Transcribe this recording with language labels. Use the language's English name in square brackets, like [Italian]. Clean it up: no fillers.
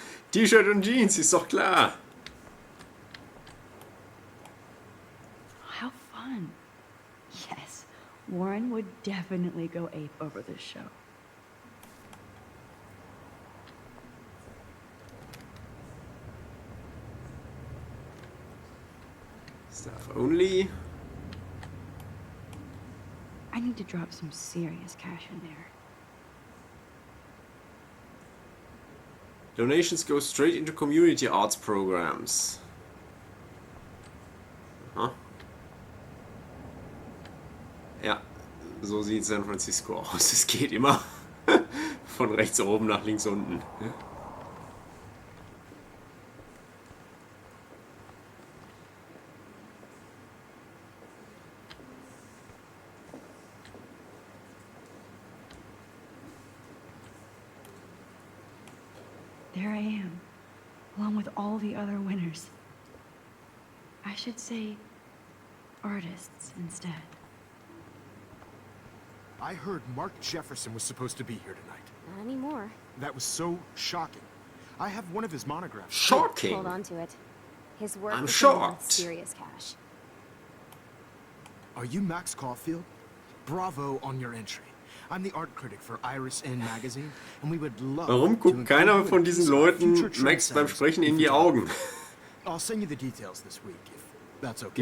[German] T-Shirt und Jeans, ist doch klar. [English] How fun. Yes, Warren would definitely go ape over this show. Staff only. I need to drop some serious cash in there. Donations go straight into community arts programs. Aha. [German] Ja, so sieht San Francisco aus. Es geht immer von rechts oben nach links unten. [English] There I am, along with all the other winners. I should say artists instead. I heard Mark Jefferson was supposed to be here tonight. Not anymore. That was so shocking. I have one of his monographs. Shocking. Hold on to it. His work I'm is shocked. worth serious cash. Are you Max Caulfield? Bravo on your entry. I'm the art critic for Iris N magazine, and we would love. [German] Warum guckt keiner von diesen Leuten Max beim Sprechen in die Augen? [English] I'll send you the details this week, if that's okay.